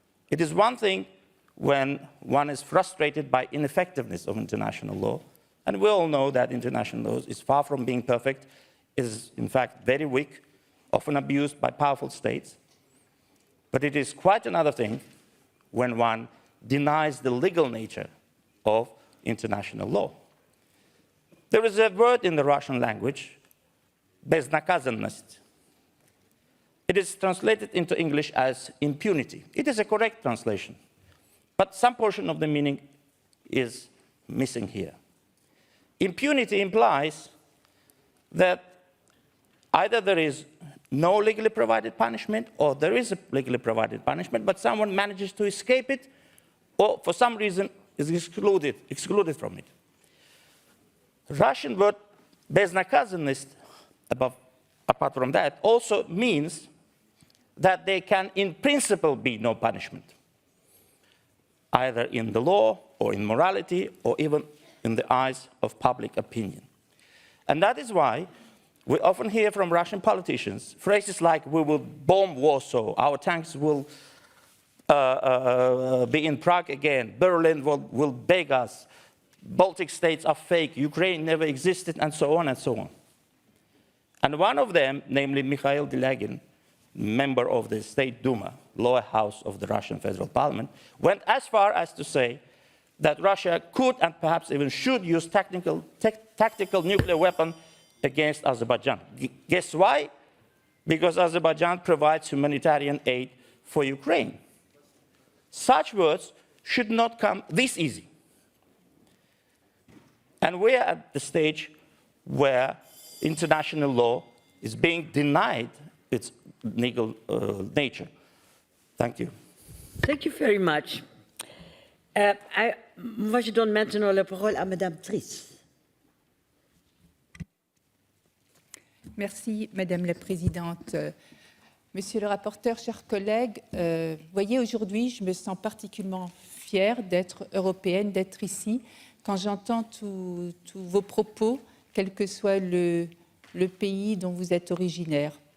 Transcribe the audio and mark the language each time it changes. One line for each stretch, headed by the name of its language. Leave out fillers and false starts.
English: It is one thing when one is frustrated by ineffectiveness of international law, and we all know that international law is far from being perfect, is in fact very weak, often abused by powerful states. But it is quite another thing when one denies the legal nature of international law. There is a word in the Russian language, безнаказанность. It is translated into English as impunity. It is a correct translation, but some portion of the meaning is missing here. Impunity implies that either there is no legally provided punishment, or there is a legally provided punishment, but someone manages to escape it, or for some reason is excluded from it. Russian word безнаказанность, apart from that, also means that there can, in principle, be no punishment, either in the law, or in morality, or even in the eyes of public opinion. And that is why we often hear from Russian politicians phrases like, we will bomb Warsaw, our tanks will be in Prague again, Berlin will beg us, Baltic states are fake, Ukraine never existed, and so on and so on. And one of them, namely Mikhail Delegin, member of the State Duma, lower house of the Russian Federal Parliament, went as far as to say that Russia could and perhaps even should use tactical nuclear weapon against Azerbaijan. Guess why? Because Azerbaijan provides humanitarian aid for Ukraine. Such words should not come this easy. And we are at the stage where international law is being denied its legal nature. Thank you. Thank you very much.
French: Moi, je donne maintenant la parole à Madame Triss. Merci, Madame la Présidente. Monsieur le rapporteur, chers collègues, voyez, aujourd'hui, je me sens particulièrement fière d'être européenne, d'être ici, quand j'entends tous vos propos, quel que soit le pays dont vous êtes originaire.